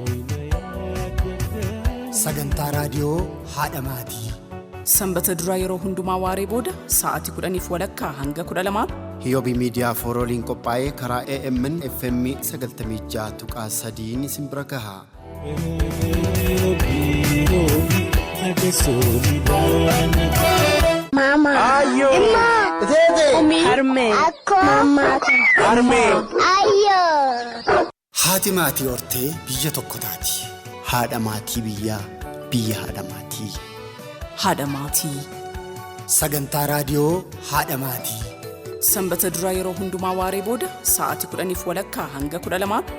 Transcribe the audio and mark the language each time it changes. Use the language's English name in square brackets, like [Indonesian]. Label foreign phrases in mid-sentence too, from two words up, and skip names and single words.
[Oromo] Sagantaa raadiyoo haadha maatii. Sanbata duraa yeroo hundumaa waaree booda sa'aatii 10:00 hanga 12:00 Hiyoobii miidiyaa foorooliin qophaa'ee karaa AMN FM 96.3 isin bira gaha. Mama. Ayo. Imma. Tete. Umi. Harme. Akko. Mama. Harme. Ayo. Haati maatii hortee biyya tokko taati. Haadha maatii biyyaa biyya haadha maatii. haadha maatii. Sagantaa raadiyoo haadha maatii. Sanbata duraa yeroo hundumaa waaree booda sa'aatii 10:00 hanga 12:00